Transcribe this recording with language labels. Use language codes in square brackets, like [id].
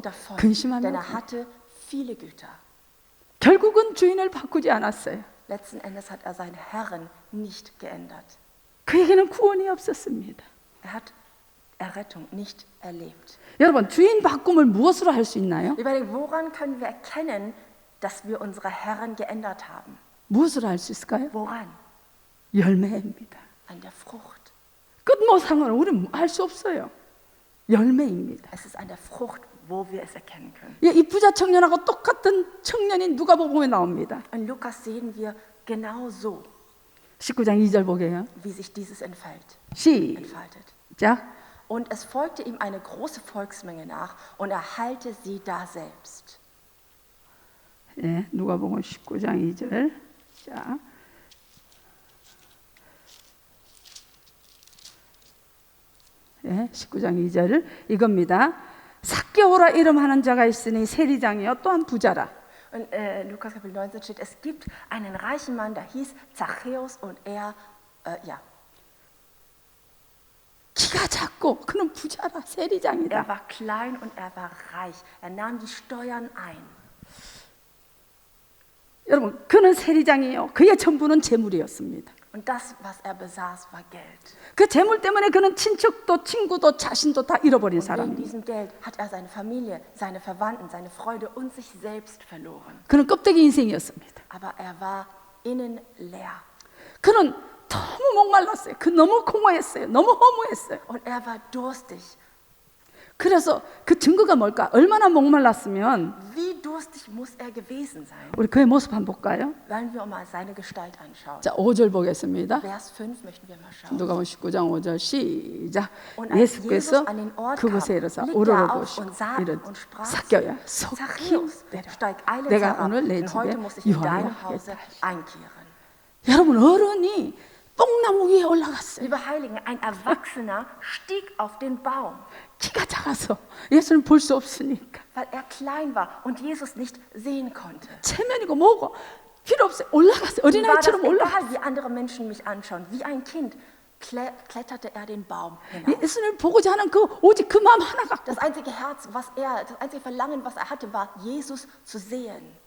[de] betrübt davon, [ko] 근심하며 [de] denn er hatte viele Güter. [ko] 결국은 주인을 바꾸지 않았어요. [de] Letzten Endes hat er seinen Herren nicht geändert. [ko] 그에게는 구원이 없었습니다. [de] Er hat Errettung nicht erlebt. [ko] 여러분, 주인 바꿈을 무엇으로 할 수 있나요? [de] Überlegt, woran können wir erkennen, dass wir unsere Herren geändert haben? [ko] 무엇으로 할 수 있을까요? [de] Woran? [ko] 열매입니다. [de] An der Frucht. [ko] 끝모상은 우리는 할 수 없어요. 열매입니다. [de] Es ist an der Frucht, wo wir es erkennen können. [ko] 예, 이 부자 청년하고 똑같은 청년이 누가복음에 나옵니다. [de] In Lukas sehen wir genau so, [ko] 19장 2절 보게요. [de] wie sich dieses entfaltet. [ko] 시작. [de] Und es folgte ihm eine große Volksmenge nach und er heilte sie daselbst. [ko] 예, 누가복음 19장 2절. 자. 예, 19장 2절을 이겁니다. 삭개오라 이름하는 자가 있으니 세리장이요 또한 부자라. [de] Und Lukas Kapitel 19 steht, es gibt einen reichen Mann, der hieß Zachäus und er, [ko] 키가 작고 그는 부자라 세리장이다. [de] er war klein und er war reich. Er nahm die Steuern ein. [ko] 여러분, 그는 세리장이요. 그의 전부는 재물이었습니다. [de] Und das, was er besaß, war Geld. [ko] 그 재물 때문에 그는 친척도 친구도 자신도 다 잃어버린 [de] Und wegen [ko] 사람입니다. [de] diesem Geld hat er seine Familie, seine Verwandten, seine Freude und sich selbst verloren. [ko] 그는 껍데기 인생이었습니다. [de] Aber er war innen leer. [ko] 그는 너무 목말랐어요. 그 너무 공허했어요. 너무 허무했어요. [de] Und er war durstig. [ko] 그래서 그 증거가 뭘까? 얼마나 목말랐으면 [de] Wie durstig muss er gewesen sein? [ko] 우리 그의 모습 한번 볼까요? [de] Wollen wir mal seine Gestalt anschauen. [ko] 자, 5절 보겠습니다. [de] Vers 5 möchten wir mal schauen. [ko] 누가복음 19장 5절 시작. [de] Und als Jesus [ko] 예수께서 [de] an den Ort [ko] 그곳에 [de] kam, [ko] 이르사 [de] blickte er [ko] 오르르 [de] auf [ko] 보시고 [de] und sah [ko] 이르되 [de] und sprach zu [ko] 삭개오야 [de] ihm, [ko] 속히 [de] Zachäus, [ko] 내려. [de] steig eilends [ko] 내가 [de] herab, [ko] 오늘 내 [de] denn heute [ko] 집에 [de] muss ich in [ko] 유하여 [de] deinem Hause [ko] 하겠다. [de] einkehren. [ko] 여러분, 어른이 뽕나무 위에 올라갔어요. [de] Liebe Heiligen, ein Erwachsener stieg auf den Baum, [ko] 키가 작아서 예수를 볼 수 없으니까 [de] weil er klein war und Jesus nicht sehen konnte. [ko] 체면이고 뭐고 필요 없어요. 올라갔어요. [de] Ihm war das [ko] 어린아이처럼 올라갔어요. [de] egal, wie andere Menschen mich anschauen. Wie ein Kind kletterte er den Baum hinauf. [ko] 예수를 보고자 하는 그 오직 그 마음 하나 갖고 [de] Das einzige Herz, das einzige Verlangen, was er hatte, war, Jesus zu sehen.